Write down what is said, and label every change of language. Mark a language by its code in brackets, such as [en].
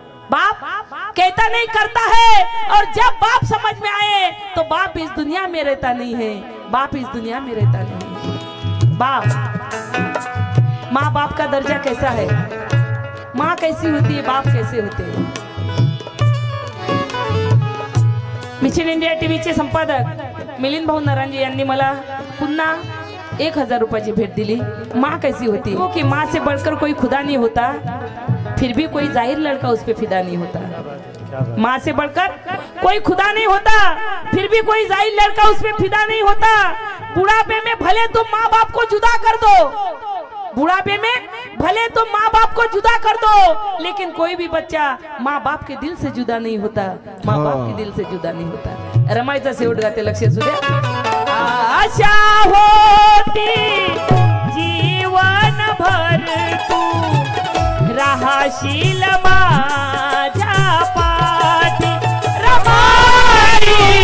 [hi] बाप कहता नहीं करता है, और जब बाप समझ में आए तो बाप इस दुनिया में रहता नहीं है। बाप इस दुनिया में रहता नहीं है। बाप, माँ बाप का दर्जा कैसा है? माँ कैसी होती है, बाप कैसे होते हैं? [mr] मिशन इंडिया टीव्हीचे संपादक मिलिंद भाऊ नरांजे यांनी मला पुन्हा 1000 रुपयाची भेट दिली। [hi] माँ कैसी होती है? कि माँ से बढ़कर कोई खुदा नहीं होता, फिर भी कोई जाहिर लड़का उस पे फिदा नहीं होता। माँ से बढ़कर कोई खुदा नहीं होता, फिर भी कोई जाहिर लड़का उस पे फिदा नहीं होता। बुढ़ापे में भले तुम माँ बाप को जुदा कर दो, बुढ़ापे में भले तुम माँ बाप को जुदा कर दो, लेकिन कोई भी बच्चा माँ बाप के दिल से जुदा नहीं होता। माँ बाप के दिल से जुदा नहीं होता। [mr] रमाईचा शेवट गाते, लक्ष असू द्या। आशा होती जीवन भर तू राहशील माझ्या पाठी, रमाई